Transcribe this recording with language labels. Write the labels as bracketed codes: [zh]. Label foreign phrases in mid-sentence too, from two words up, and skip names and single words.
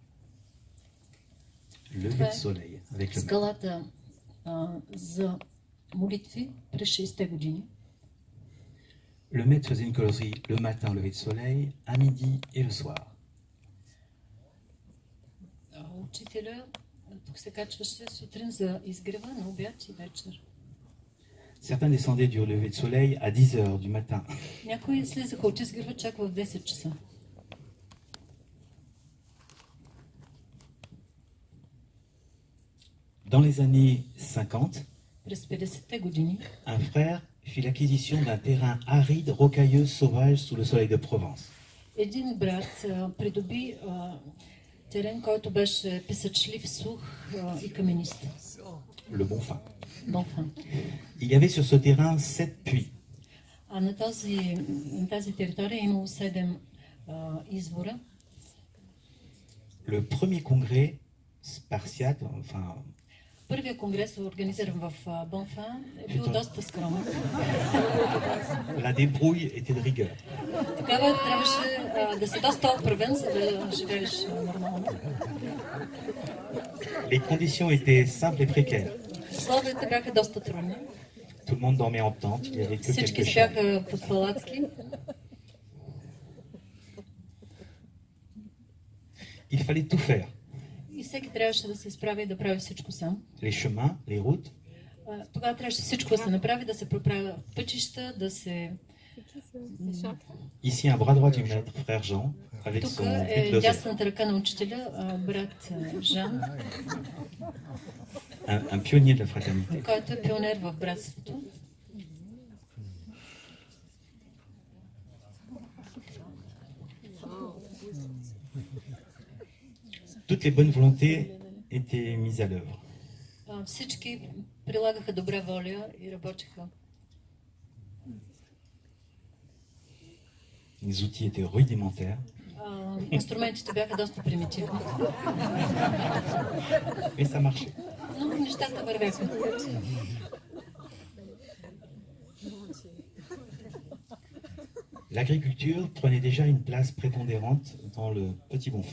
[fr] Lever de soleil avec le maître. [bg] Скалата за молитви през 60-те години. [fr] Le maître faisait une causerie le matin au lever de soleil, à midi et le soir. [bg] Учителя тук се качваше сутрин за изгрева, на обяд и вечер. [fr] Certains descendaient du lever de soleil à 10 heures du matin. [bg] Някои слизаха от изгрева чак в 10 часа. [fr] Dans les années 50, [bg] През 50-те години [fr] un frère fit l'acquisition d'un terrain aride, rocailleux, sauvage sous le soleil de Provence. [bg] един брат придоби терен, който беше песъчлив, сух и каменист. [fr] Le Bon Fin. [bg] Бонфен. [fr] Il y avait sur ce terrain 7 puits. [bg] А на тази територия е имало 7 извора. [fr] Le premier congrès spartiate, enfin [bg] първия конгрес, организиран в Бонфан, е бил доста скромен. [fr] La débrouille était de rigueur. [bg] Тогава трябваше да си доста оправен, за да живееш нормално. [fr] Les conditions étaient simples et précaires. [bg] Условията бяха доста трудни. [fr] Tout le monde dormait en tente, il n'y avait que [bg] Всички [fr] quelques chambres. [bg] спяха под палатки. [fr] Il fallait tout faire. [bg] И всеки трябваше да се изправи и да прави всичко сам. [fr] Les chemins, les routes, [bg] Тогава трябваше всичко да се направи, да се проправя пътища, да се... [fr] Ici, un bras droit du maître, frère Jean, avec [bg] Тук [fr] son [bg] е [fr] bulldozer. [bg] дясната ръка на учителя, брат Жан, [fr] Un pionnier de la fraternité. [bg] който е пионер в братството. [fr] Toutes les bonnes volontés étaient mises à l'œuvre. [bg] Всички прилагаха добра воля и работеха. [fr] Les outils étaient rudimentaires, [bg] Инструментите бяха доста примитивни, [fr] mais ça marchait. [bg] но нещата вървяха. [fr] L'agriculture prenait déjà une place prépondérante dans le Petit Bonfin.